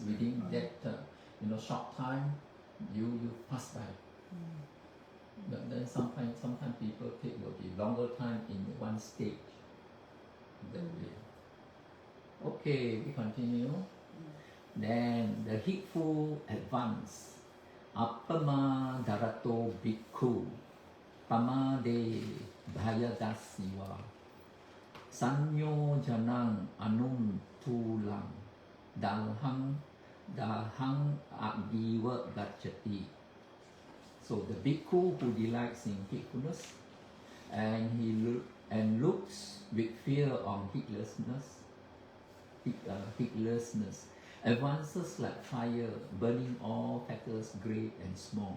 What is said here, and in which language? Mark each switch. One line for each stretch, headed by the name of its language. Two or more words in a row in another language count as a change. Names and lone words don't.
English: Within that short time, you pass by. But then sometimes people will be longer time in one stage. That way. Okay, we continue. Then the heedful advance.
Pali: Appama darato bhikkhu pamade bhayadasiva sanyo janang anum tulang dahang agiva gacchati.
English: So the bhikkhu who delights in heedfulness and looks with fear on heedlessness, heedlessness. Advances like fire, burning all factors great and small.